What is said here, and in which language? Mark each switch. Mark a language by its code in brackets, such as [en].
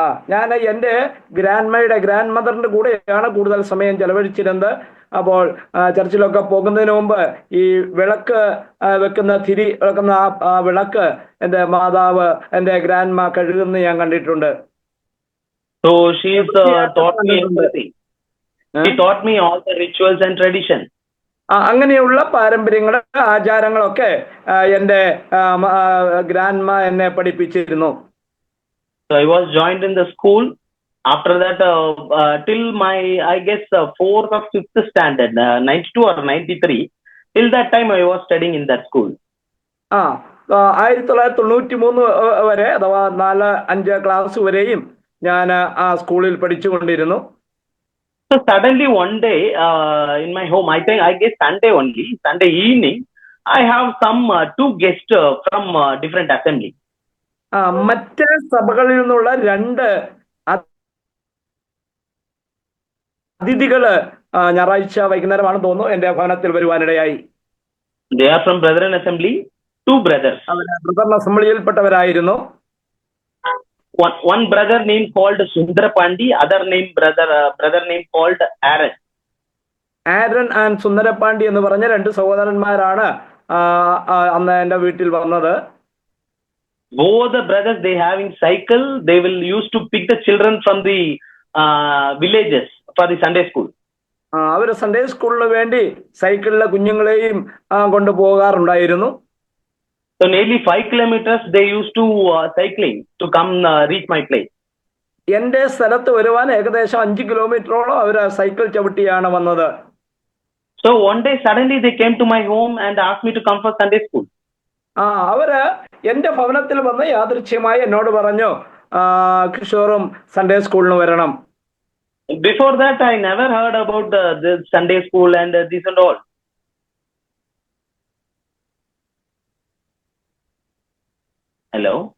[ml] ഞാൻ എൻ്റെ ഗ്രാൻഡ് മദറിന്റെ കൂടെയാണ് കൂടുതൽ സമയം ചെലവഴിച്ചിരുന്നത്. അപ്പോൾ ചർച്ചിലൊക്കെ പോകുന്നതിന് മുമ്പ് ഈ വിളക്ക് വെക്കുന്ന തിരി വെക്കുന്ന ആ വിളക്ക് എൻ്റെ മാതാവ് എൻ്റെ ഗ്രാൻഡ്മ കഴുകുന്ന ഞാൻ കണ്ടിട്ടുണ്ട്. [en] So she taught me everything. She taught me all the rituals and tradition. [ml] അങ്ങനെയുള്ള പാരമ്പര്യങ്ങളും ആചാരങ്ങളൊക്കെ എൻ്റെ ഗ്രാൻഡ്മ എന്നെ പഠിപ്പിച്ചിരുന്നു. [en] So I was joined in the school. After that, till my, I guess, 4th or 5th standard, 92 or 93, till that time I was studying in that school. [ml] 1993 വരെ അഥവാ 4-5 class വരെയും ഞാൻ ആ സ്കൂളിൽ പഠിച്ചുകൊണ്ടിരുന്നു. [en] So suddenly one day in my home, I guess Sunday evening, I have some 2 guests from different assembly. [ml] മറ്റ് സഭകളിൽ നിന്നുള്ള 2 അതിഥികള് ഞായറാഴ്ച വൈകുന്നേരമാണ് തോന്നുന്നു എന്റെ ഭവനത്തിൽ വരുവാനിടയായി. [en] They are from Brethren Assembly, 2 brothers. [ml] Brother അസംബ്ലിയിൽപ്പെട്ടവരായിരുന്നു. [en] One brother name called Sundarapandi, other name brother name called Aaron. [ml] ആരൻ and Sundarapandi എന്ന് പറഞ്ഞ 2 സഹോദരന്മാരാണ് അന്ന് എന്റെ വീട്ടിൽ വന്നത്. [en] Both the brothers, they having cycle, they will used to pick the children from the villages for the Sunday school. [ml] അവര് Sunday സ്കൂളിന് വേണ്ടി സൈക്കിളിലെ കുഞ്ഞുങ്ങളെയും കൊണ്ടുപോകാറുണ്ടായിരുന്നു. [en] So nearly 5 kilometers they used to cycling to come reach my place. [ml] എന്റെ സ്ഥലത്ത് വരുവാൻ ഏകദേശം 5 കിലോമീറ്ററോളം അവര് സൈക്കിൾ ചവിട്ടിയാണ് വന്നത്. [en] So one day suddenly they came to my home and asked me to come for Sunday school. [ml] അവര് എന്റെ ഭവനത്തിൽ വന്ന് യാദൃച്ഛ്യമായി എന്നോട് പറഞ്ഞു, കിഷോറും സൺഡേ സ്കൂളിന് വരണം. [en] Before that I never heard about the Sunday school and this and all. Hello.